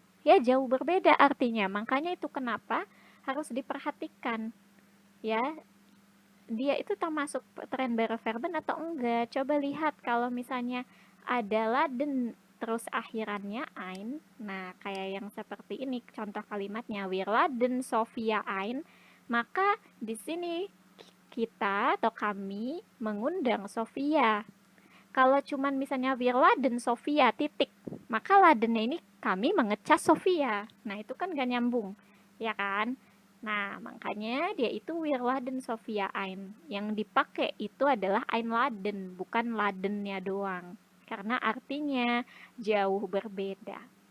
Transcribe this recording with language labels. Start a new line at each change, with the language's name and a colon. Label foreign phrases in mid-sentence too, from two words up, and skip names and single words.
Indonesian: Ya, jauh berbeda artinya. Makanya itu kenapa harus diperhatikan. Ya, dia itu termasuk
German: trembare verben
Indonesian: atau enggak. Coba lihat kalau misalnya ada laden terus akhirannya ein. Nah, kayak yang seperti ini contoh kalimatnya
German: wir laden Sofia ein,
Indonesian: maka di sini kita atau kami mengundang Sofia. Kalau cuman misalnya
German: wir laden Sofia
Indonesian: titik, maka ladennya ini kami mengecas Sofia. Nah, itu kan gak nyambung. Ya kan? Nah, makanya dia itu
German: Wirladen Sofia Ein.
Indonesian: Yang dipakai itu adalah Einladen, bukan ladennya doang. Karena artinya jauh berbeda.